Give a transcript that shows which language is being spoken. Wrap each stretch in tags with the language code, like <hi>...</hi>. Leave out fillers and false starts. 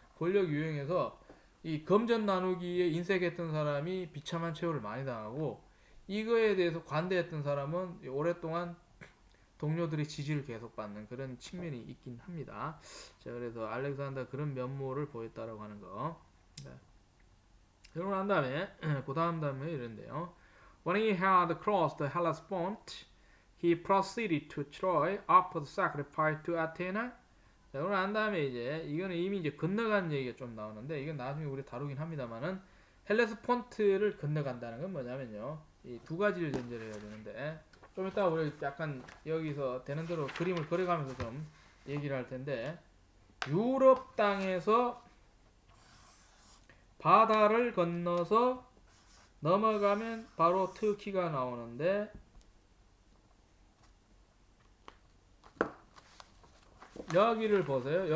<ko>권력 유형에서 이 금전 나누기에 인색했던 사람이 비참한 최후를 많이 당하고 이거에 대해서 관대했던 사람은 오랫동안 동료들의 지지를 계속 받는 그런 측면이 있긴 합니다. 자, 그래서 알렉산더 그런 면모를 보였다라고 하는 거. 네. 그러고 난 다음에 그 다음에 이런데요.</ko> <en>When he had crossed the Hellespont, he proceeded to Troy, offered sacrifice to Athena.</en> <ko>자, 그러고 난 다음에 이제 이거는 이미 이제 건너간 얘기가 좀 나오는데 이건 나중에 우리 다루긴 합니다만은 헬레스폰트를 건너간다는 건 뭐냐면요. 이 두 가지를 전제를 해야 되는데 좀 이따 우리 약간 여기서 되는 대로 그림을 그려가면서 좀 얘기를 할 텐데 유럽 땅에서 바다를 건너서 넘어가면 바로 터키가 나오는데 여기를 보세요.</ko>